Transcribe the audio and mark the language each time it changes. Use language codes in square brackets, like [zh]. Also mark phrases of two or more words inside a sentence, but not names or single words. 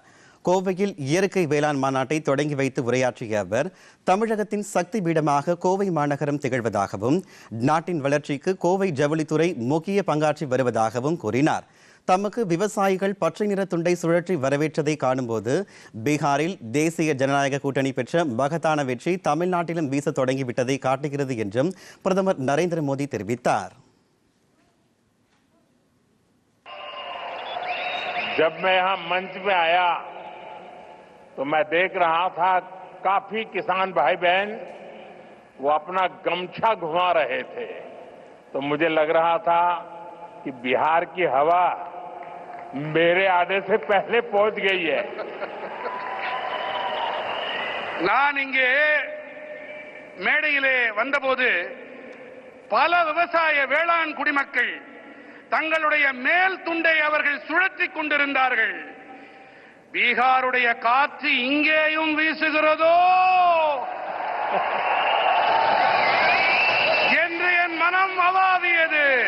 [ta] கோவையில் இயற்கை வேளாண் மாநாட்டை தொடங்கி வைத்து உரையாற்றிய அவர், தமிழகத்தின் சக்தி பீடமாக கோவை மாநகரம் திகழ்வதாகவும் நாட்டின் வளர்ச்சிக்கு கோவை ஜவுளித்துறை முக்கிய பங்காற்றி வருவதாகவும் கூறினார். தமக்கு விவசாயிகள் பச்சை நிற துண்டை சுழற்றி வரவேற்றதை காணும்போது பீகாரில் தேசிய ஜனநாயக கூட்டணி பெற்ற மகத்தான வெற்றி தமிழ்நாட்டிலும் வீச தொடங்கிவிட்டதை காட்டுகிறது என்றும் பிரதமர் நரேந்திர மோடி தெரிவித்தார். [hi] जब मैं यहाँ मंच पे आया तो मैं देख रहा था काफी किसान भाई बहन वो अपना गमछा घुमा रहे थे, तो मुझे लग रहा था कि बिहार की हवा मेरे आने से पहले पहुंच गई है. [ta] நான் இங்கே மேடையிலே வந்தபோது பல விவசாய வேளாண் குடிமக்கள் தங்களுடைய மேல் துண்டை அவர்கள் சுழற்றிக் கொண்டிருந்தார்கள். பீகாருடைய காற்று இங்கேயும் வீசுகிறதோ என்று என் மனம் அவாவியது.